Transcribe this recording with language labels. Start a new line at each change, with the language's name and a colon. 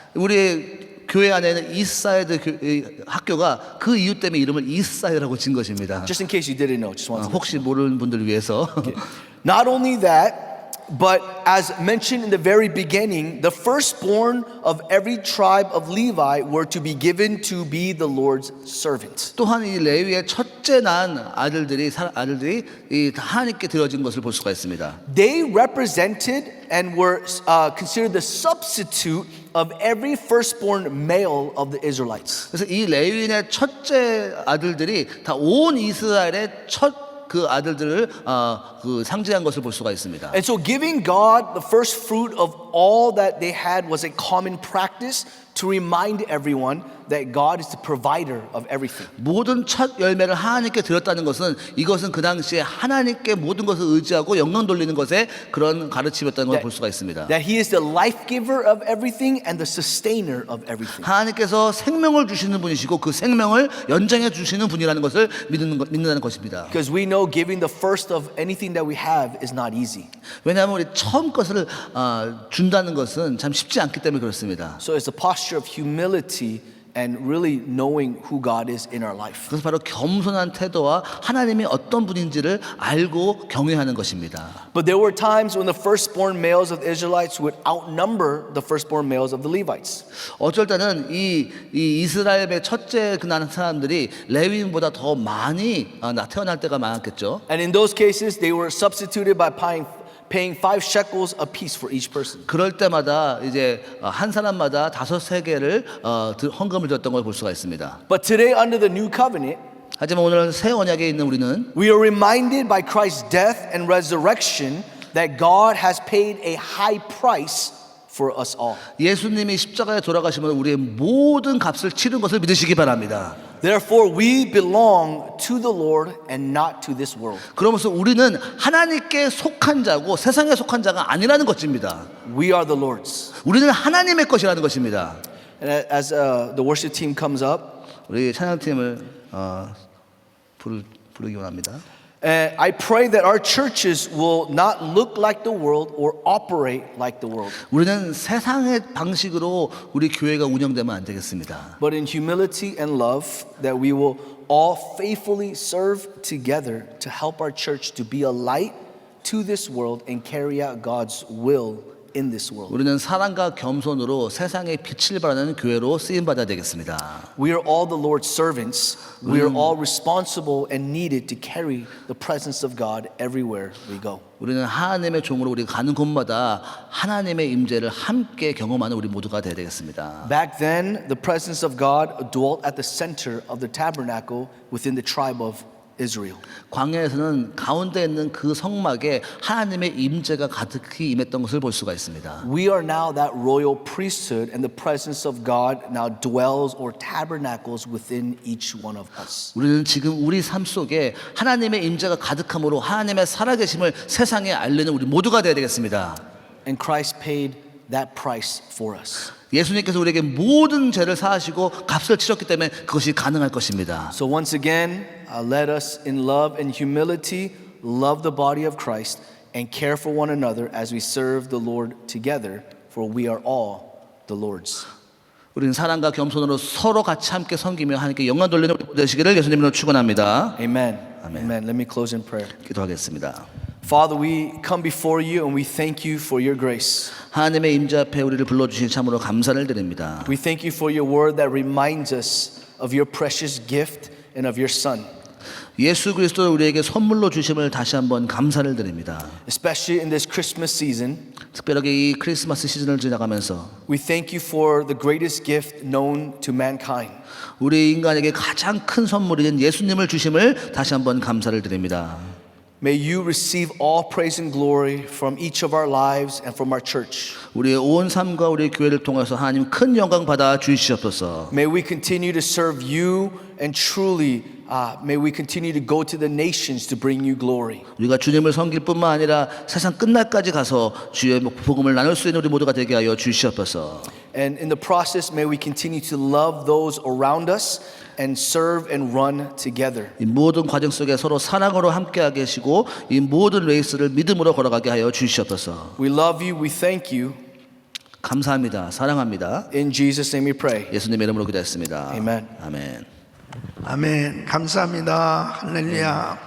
Korean: 우리 교회 안에는 이스사이드 학교가 그 이유 때문에 이름을 이스사이드라고 진 것입니다.
English: Just in case you didn't know, just wanted to
Korean: 혹시 모르는 분들을 위해서.
English: Not only that, but as mentioned in the very beginning, the firstborn of every tribe of Levi were to be given to be the Lord's servants.
Korean: 또한 이 레위의 첫째 난 아들들이 이 하나님께 드려진 것을 볼 수가 있습니다.
English: They represented and were considered the substitute of every firstborn male of the Israelites.
Korean: 그래서 이 레위인의 첫째 아들들이 다 온 이스라엘의 첫 그 아들들을 그 상징한 것을 볼 수가 있습니다.
English: And so giving God the first fruit of all that they had was a common practice to remind everyone that God is the provider of everything.
Korean: 모든 첫 열매를 하나님께 드렸다는 것은 이것은 그 당시에 하나님께 모든 것을 의지하고 영광 돌리는 것에 그런 가르침이었다는 걸 볼 수가 있습니다.
English: That He is the life giver of everything and the sustainer of everything.
Korean: 하나님께서 생명을 주시는 분이시고 그 생명을 연장해 주시는 분이라는 것을 믿는다는 것입니다.
English: Because we know giving the first of anything that we have is not easy.
Korean: 왜냐하면 우리 처음 것을 준다는 것은 참 쉽지 않기 때문에 그렇습니다.
English: So it's a posture of humility and really knowing who God is in our life.
Korean: 그래서 바로 겸손한 태도와 하나님이 어떤 분인지를 알고 경외하는 것입니다.
English: But there were times when the firstborn males of the Israelites would outnumber the firstborn males of the Levites.
Korean: 어쩔 때는 이 이스라엘의 첫째 그 난 사람들이 레위인보다 더 많이 태어날 때가 많았겠죠.
English: And in those cases, they were substituted by paying 5 shekels apiece for each person.
Korean: 그럴 때마다 이제 한 사람마다 5세겔을 헌금을 줬던 걸 볼 수가 있습니다.
English: But today, under the new covenant,
Korean: 하지만 오늘 새 언약에 있는 우리는
English: we are reminded by Christ's death and resurrection that God has paid a high price for us all.
Korean: 예수님이 십자가에 돌아가시면 우리의 모든 값을 치른 것을 믿으시기 바랍니다.
English: Therefore, we belong to the Lord and not to this world.
Korean: 그러면서 우리는 하나님께 속한 자고 세상에 속한 자가 아니라는 것입니다.
English: We are the Lord's.
Korean: 우리는 하나님의 것이라는 것입니다.
English: And as the worship team comes up,
Korean: 우리 찬양팀을 부르기 원합니다.
English: I pray that our churches will not look like the world or operate like the world,
Korean: 우리는 세상의 방식으로 우리 교회가 운영되면 안 되겠습니다.
English: but in humility and love, that we will all faithfully serve together to help our church to be a light to this world and carry out God's will in this world.
Korean: 우리는 사랑과 겸손으로 세상에 빛을 발하는 교회로 쓰임 받아야 되겠습니다.
English: We are all the Lord's servants. We are all responsible and needed to carry the presence of God everywhere we go.
Korean: 우리는 하나님의 종으로 우리가 가는 곳마다 하나님의 임재를 함께 경험하는 우리 모두가 되어야 되겠습니다.
English: Back then, the presence of God dwelt at the center of the tabernacle within the tribe of Israel.
Korean: 광야에서는 가운데 있는 그 성막에 하나님의 임재가 가득히 임했던 것을 볼 수가 있습니다.
English: We are now that royal priesthood, and the presence of God now dwells or tabernacles within each one of us.
Korean: 우리는 지금 우리 삶 속에 하나님의 임재가 가득함으로 하나님의 살아계심을 세상에 알리는 우리 모두가 되어야 되겠습니다.
English: And Christ paid that price for us.
Korean: 예수님께서 우리에게 모든 죄를 사하시고 값을 치렀기 때문에 그것이 가능할 것입니다.
English: So once again, let us in love and humility love the body of Christ and care for one another as we serve the Lord together, for we are all the Lord's.
Korean: 우리는 사랑과 겸손으로 서로 같이 함께 섬기며 하나님께 영광 돌리는 우리 되시기를 예수님으로 축원합니다.
English: Amen. Amen. Amen. Let me close in prayer.
Korean: 기도하겠습니다.
English: Father, we come before you and we thank you for your grace.
Korean: 하나님의 임재 앞에 우리를 불러주신 참으로 감사를 드립니다.
English: We thank you for your word that reminds us of your precious gift and of your Son.
Korean: 예수 그리스도를 우리에게 선물로 주심을 다시 한번 감사를 드립니다.
English: Especially in this Christmas season,
Korean: 특별하게 이 크리스마스 시즌을 지나가면서
English: we thank you for the greatest gift known to mankind.
Korean: 우리 인간에게 가장 큰 선물인 예수님을 주심을 다시 한번 감사를 드립니다.
English: May you receive all praise and glory from each of our lives and from our church.
Korean: 우리의 온 삶과 우리 교회를 통해서 하나님 큰 영광 받아 주시옵소서.
English: May we continue to serve you and truly may we continue to go to the nations to bring you glory.
Korean: 우리가 주님을 섬길 뿐만 아니라 세상 끝날까지 가서 주의 복음을 나눌 수 있는 우리 모두가 되게 하여 주시옵소서.
English: And in the process, may we continue to love those around us and serve and run together.
Korean: 이 모든 과정 속에 서로 사랑으로 함께하게 하시고 이 모든 레이스를 믿음으로 걸어가게 하여 주시옵소서.
English: We love you. We thank you.
Korean: 감사합니다. 사랑합니다.
English: In Jesus' name we pray.
Korean: 예수님의 이름으로 기도했습니다.
English: Amen.
Korean: 아멘. 아멘. 감사합니다. 할렐루야.